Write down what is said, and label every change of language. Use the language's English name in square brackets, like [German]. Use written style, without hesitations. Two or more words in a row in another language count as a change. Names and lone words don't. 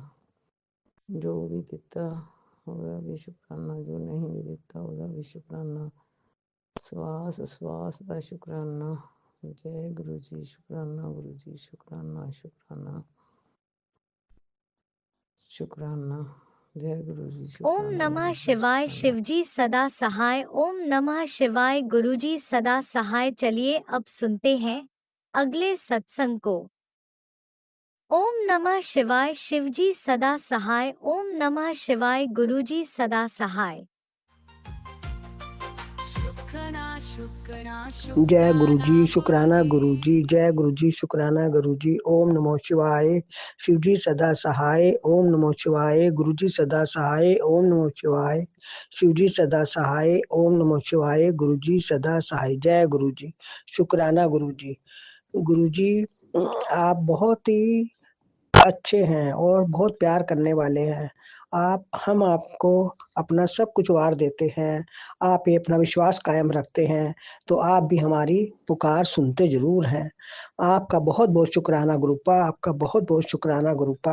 [Punjabi] ਜੋ ਵੀ ਦਿੱਤਾ ਉਹਦਾ ਵੀ ਸ਼ੁਕਰਾਨਾ, ਜੋ ਨਹੀਂ ਵੀ ਦਿੱਤਾ ਉਹਦਾ ਵੀ ਸ਼ੁਕਰਾਨਾ। ਸਵਾਸ ਸਵਾਸ ਦਾ ਸ਼ੁਕਰਾਨਾ। ਜੈ ਗੁਰੂ ਜੀ, ਸ਼ੁਕਰਾਨਾ ਗੁਰੂ ਜੀ, ਸ਼ੁਕਰਾਨਾ ਸ਼ੁਕਰਾਨਾ ਸ਼ੁਕਰਾਨਾ। [Hindi] जय गुरु जी। ओम नमः शिवाय। शिवजी सदा सहाय। ओम नमः शिवाय। गुरुजी सदा सहाय। चलिए अब सुनते हैं अगले सत्संग को। ओम नमः शिवाय। शिवजी सदा सहाय। ओम नमः शिवाय। गुरुजी सदा सहाय। जय गुरु जी, शुक्राना गुरु जी, जय गुरु जी, शुक्राना गुरु जी। ओम नमो शिवाय। शिव जी सदा सहाय। ओम नमो शिवाय। गुरु जी सदा सहाय। ओम नमो शिवाय। शिव जी सदा सहाय। ओम नमो शिवाय। गुरु जी सदा सहाय। जय गुरु जी, शुक्राना गुरु जी। गुरु जी, आप बहुत ही अच्छे हैं और बहुत प्यार करने वाले हैं, हम आपको अपना सब कुछ वार देते हैं, आप ये अपना विश्वास कायम रखते हैं, तो आप भी हमारी पुकार सुनते ज़रूर हैं। आपका बहुत-बहुत शुक्राना गुरुपा, आपका बहुत-बहुत शुक्राना गुरुपा।